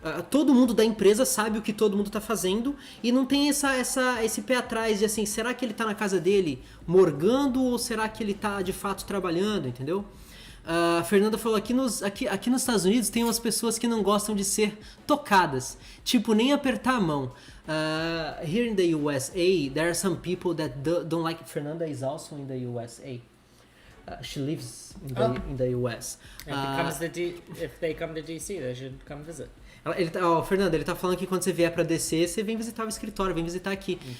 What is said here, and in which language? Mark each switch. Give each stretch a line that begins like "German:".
Portuguese: todo mundo da empresa sabe o que todo mundo está fazendo e não tem esse pé atrás de assim, será que ele está na casa dele morgando ou será que ele está de fato trabalhando, entendeu? A Fernanda falou, aqui nos Estados Unidos tem umas pessoas que não gostam de ser tocadas, tipo nem apertar a mão.
English: Here in the USA, there are some people that don't like... Fernanda is also in the USA. She lives in the US. If they come to DC, they should come visit.
Portuguese: Fernanda, ele tá falando que quando você vier pra DC, você vem visitar o escritório, vem visitar aqui.